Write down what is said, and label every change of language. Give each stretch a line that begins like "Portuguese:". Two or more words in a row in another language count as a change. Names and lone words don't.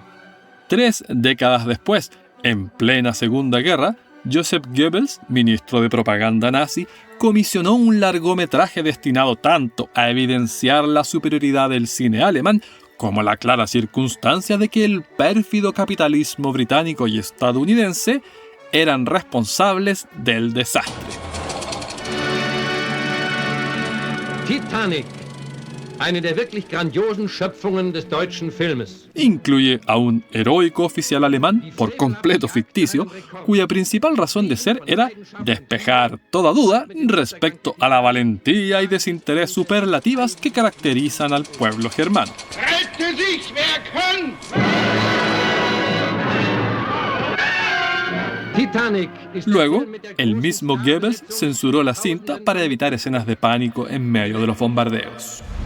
Spanish: 3 décadas después, en plena Segunda Guerra, Joseph Goebbels, ministro de propaganda nazi, comisionó un largometraje destinado tanto a evidenciar la superioridad del cine alemán como la clara circunstancia de que el pérfido capitalismo británico y estadounidense eran responsables del desastre. Titanic,
German: eine der wirklich grandiosen Schöpfungen des deutschen Filmes.
Spanish: Incluye a un heroico oficial alemán, por completo ficticio, cuya principal razón de ser era despejar toda duda respecto a la valentía y desinterés superlativas que caracterizan al pueblo germano. Luego, el mismo Goebbels censuró la cinta para evitar escenas de pánico en medio de los bombardeos.